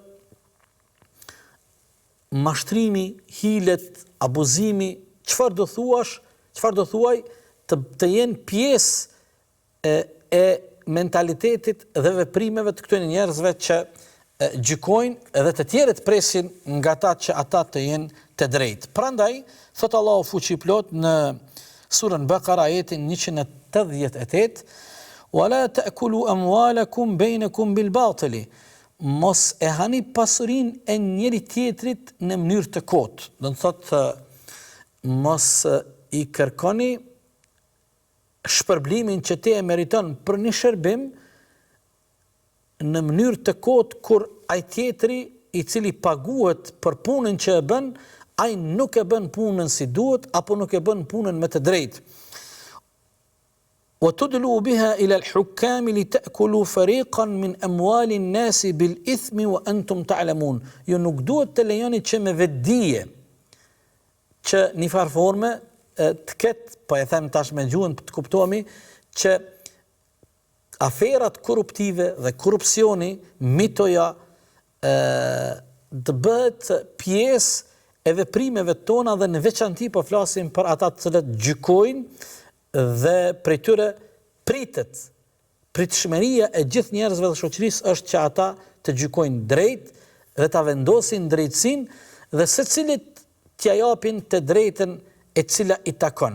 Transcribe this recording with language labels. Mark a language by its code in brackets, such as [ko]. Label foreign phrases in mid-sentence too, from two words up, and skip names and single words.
[sq] mashtrimi, hilet, abuzimi, çfarë do thuaj, të jenë pjesë e mentalitetit dhe veprimeve të këtyre njerëzve që gjykojnë edhe të tjerët presin nga ata që ata të jenë të drejtë. Prandaj, thot Allahu fuqiplot në surën Bakara ajetin 188, [ar] "ولا تأكلوا أموالكم بينكم بالباطل." [sq] Mos e hani pasurinë e njëri tjetrit në mënyrë të kotë. Do të thotë mos i kërkoni shpërblimin që ti e meriton për një shërbim në mënyrë të kotë kur ai tjetri i cili paguhet për punën që e bën, ai nuk e bën punën si duhet apo nuk e bën punën me të drejtë. [ar] وَتُدْلُوا بِهَا إِلَى الْحُكَّامِ لِتَأْكُلُوا فَرِيقًا مِنْ أَمْوَالِ النَّاسِ بِالْإِثْمِ وَأَنْتُمْ تَعْلَمُونَ. [sq] Jo nuk duhet të lejoni që me vetdije që një farë forme të ketë, po e them tash me gjuhën të kuptohemi, që aferat korruptive dhe korrupsioni, mitoja, të bëhet pjesë e veprimeve tona dhe në veçanti po flasim për ata të cilët gjykojnë dhe prej tyre pritshmëria e gjithë njerëzve dhe shoqërisë është që ata të gjykojnë drejt dhe ta vendosin drejtësinë dhe secilit t'ia japin të drejtën e cila i takon.